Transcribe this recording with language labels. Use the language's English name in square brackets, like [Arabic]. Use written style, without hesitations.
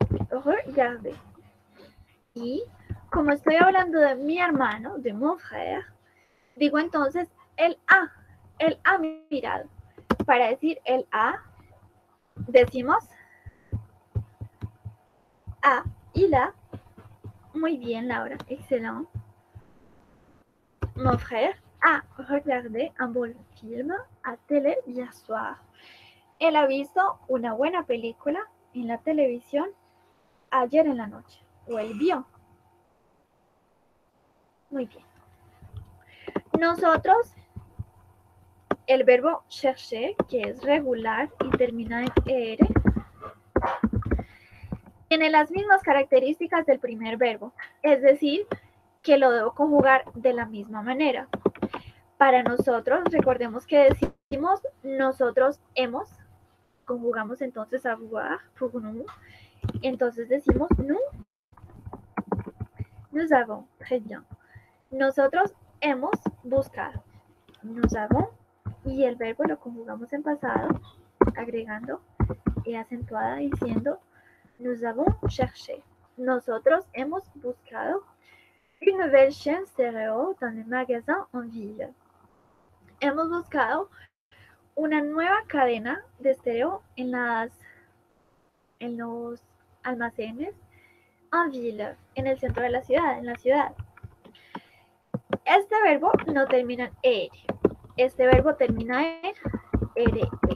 [Spanish] Regarder. Y como estoy hablando de mi hermano, [French] de mon frère, [Spanish] digo entonces él ha mirado. Para decir él ha, decimos a, [French] il a. [Spanish] Muy bien, Laura, excelente. [French] Mon frère a regardé un bon film à télé hier soir. [Spanish] Él ha visto una buena película en la televisión ayer en la noche. O él vio. Muy bien. Nosotros, el verbo chercher, que es regular y termina en er, tiene las mismas características del primer verbo, es decir, que lo debo conjugar de la misma manera. Para nosotros, recordemos que decimos nosotros hemos, conjugamos entonces avoir, [French] pour nous, [Spanish] entonces decimos [French] nous avons, très bien. [Spanish] Nosotros hemos buscado, [French] nous avons, [Spanish] y el verbo lo conjugamos en pasado, agregando e acentuada diciendo [French] nous avons cherché. [Spanish] Nosotros hemos buscado [French] une nouvelle chaîne stéréo dans les magasins en ville. [Spanish] Hemos buscado una nueva cadena de estéreo en los almacenes [French] en ville, [Spanish] en el centro de la ciudad, en la ciudad. Este verbo no termina en er. Este verbo termina en ere.